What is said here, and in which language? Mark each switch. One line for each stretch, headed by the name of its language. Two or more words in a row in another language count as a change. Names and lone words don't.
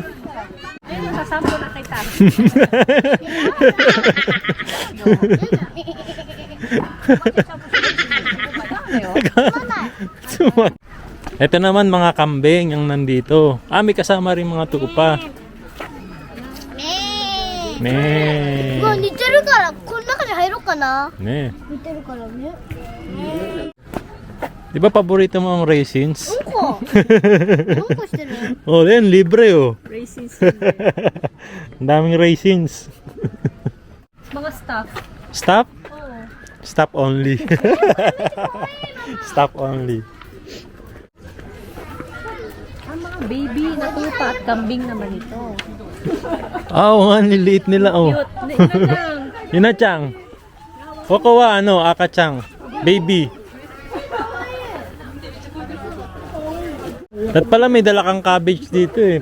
Filipino: Ayun, kasampo na kita. Ito naman mga kambing ang nandito. May kasama rin mga tupa.
Japanese: もう Ne. 似てるからこの中に入ろうかな Ne. 似てるからね
Filipino: Di ba paborito mo ang raisins?
Japanese: うんこしてる
Filipino: Oh, yan, libre oh. Raisins. Ang daming raisins. Mga staff. Stop? Oo.
English: Stop only. Stop only.
Filipino: Ang mga baby na tupa at kambing naman ito. Ang liliit nila oh. Cute. Ina lang. Inachang. Kokowa ano, akachang. Baby. At pala may dala kang cabbage dito eh.